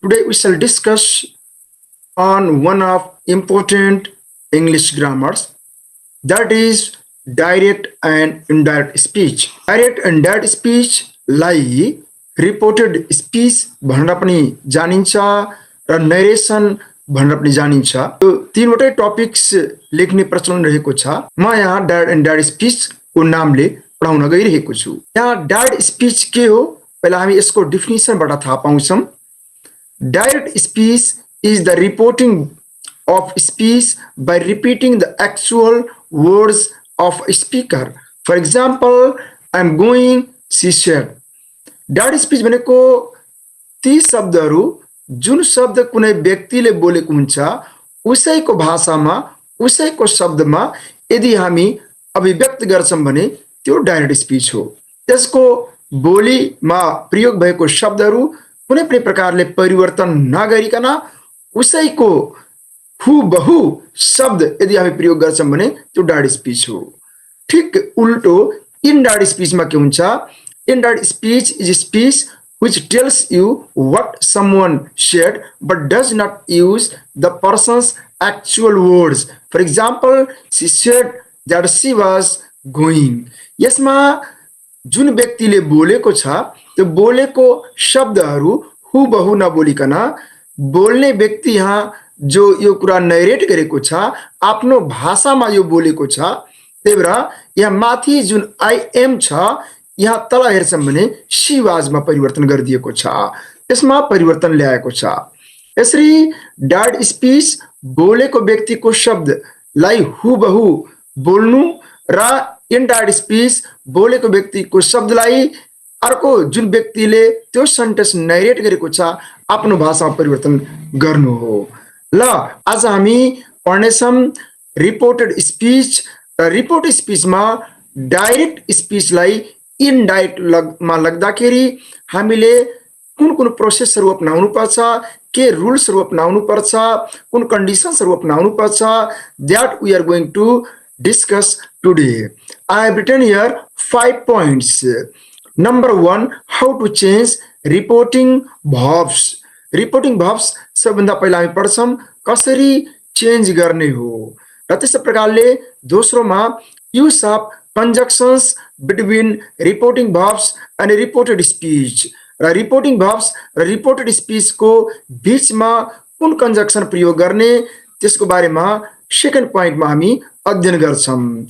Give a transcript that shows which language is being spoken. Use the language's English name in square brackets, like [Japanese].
[English] Today we shall discuss on one of important English grammars, that is direct and indirect speech. [Nepali] Direct and indirect speech लाई reported speech भनेर पनि जानिन्छ र narration भनेर पनि जानिन्छ। यो तीनवटै टपिक्स लेख्ने प्रचलन रहेको छ। म यहाँ डायरेक्ट एन्ड इन्डायरेक्ट स्पीच को नामले पढाउन गइरहेको छु। यहाँ डायरेक्ट स्पीच के हो पहिला हामी यसको डेफिनेसनबाट थाहा पाउँछौं। [English] Direct speech is the reporting of speech by repeating the actual words of a speaker. For example, I'm going, she said. [Nepali] Direct speech भनेको ती शब्दहरू जुन शब्द कुनै व्यक्तिले बोलेको हुन्छ उसैको भाषामा उसैको शब्दमा यदि हामी अभिव्यक्त गर्छौं भने त्यो डायरेक्ट स्पीच हो। त्यसको बोलीमा प्रयोग भएको शब्दहरू कुनै पनि प्रकारले परिवर्तन नगरिकन उसैको हुबहु शब्द यदि हामी प्रयोग गर्छौं भने त्यो डायरेक्ट स्पीच हो। ठीक उल्टो इनडायरेक्ट स्पीचमा के हुन्छ? [English] Indirect speech is speech which tells you what someone said but does not use the person's actual words. For example, she said that she was going. [Nepali] यसमा जुन व्यक्तिले बोलेको छ त्यो बोलेको शब्दहरू हुबहु नबोलिकन बोल्ने व्यक्ति यहाँ जो यो कुरा नरेट गरेको छ आफ्नो भाषामा यो बोलेको छ। त्यही भएर यहाँ माथि जुन आई एम छ यहाँ तल हेर्छौं भने शी वाजमा परिवर्तन गरिदिएको छ, यसमा परिवर्तन ल्याएको छ। यसरी डायरेक्ट स्पीच बोलेको व्यक्तिको शब्दलाई हुबहु बोल्नु र इनडायरेक्ट स्पीच बोलेको व्यक्तिको शब्दलाई अर्को जुन व्यक्तिले त्यो सेन्टेन्स नरेट गरेको छ आफ्नो भाषामा परिवर्तन गर्नु हो। ल आज हामी पढ्नेछौं reported speech. Reported स्पीचमा direct स्पीचलाई indirect मा लग्दाखेरि हामीले कुन कुन प्रोसेसहरु अपनाउनु पर्छ, के रुल्सहरु अपनाउनु पर्छ, कुन कन्डिसन्सहरु अपनाउनु पर्छ, [English] that we are going to discuss today. I have written here 5 points. Number 1, how to change reporting verbs. [Nepali] Reporting verbs सबभन्दा पहिला हामी पढ्छौं कसरी चेन्ज गर्ने हो र त्यसै प्रकारले दोस्रोमा [English] use of conjunctions between reporting verbs and reported speech. [Nepali] र रिपोर्टिङ verbs र रिपोर्टेड स्पीच को बीचमा कुन कन्जक्सन प्रयोग गर्ने त्यसको बारेमा सेकेन्ड पोइन्टमा हामी अध्ययन गर्छौं।